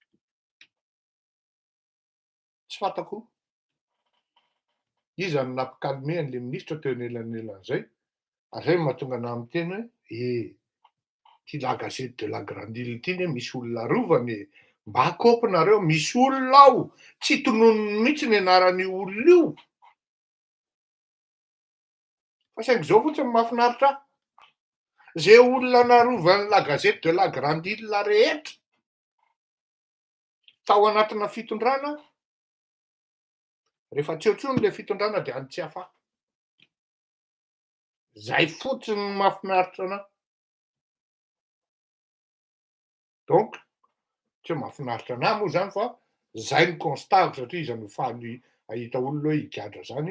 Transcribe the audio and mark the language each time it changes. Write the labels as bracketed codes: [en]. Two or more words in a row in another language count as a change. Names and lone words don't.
[mg] Tsy fantako iza no nampicalmer an'le ministra teo anelanelan'izay, ary zay mahatonga anahy miteny hoe ty la gazette de la grande île ity ne misy olona rovany e, mba akopy nareo, misy olona ao tsy tononony mihitsy ny anaran'io olona io. Fa saingy zao fotsiny mahafinaritra ahy, zay olona narovan'ny la gazette de la grande île rehetra tao anatina fitondrana, rehefa tsy eo intsony le fitondrana de any Tsiafa. Zay fotsiny mahafinaritra anahy. Donc tsy mahafinaritra anahy moa zany fa zay ny constatako satria iza no faly ahita olona hoe higadra zany.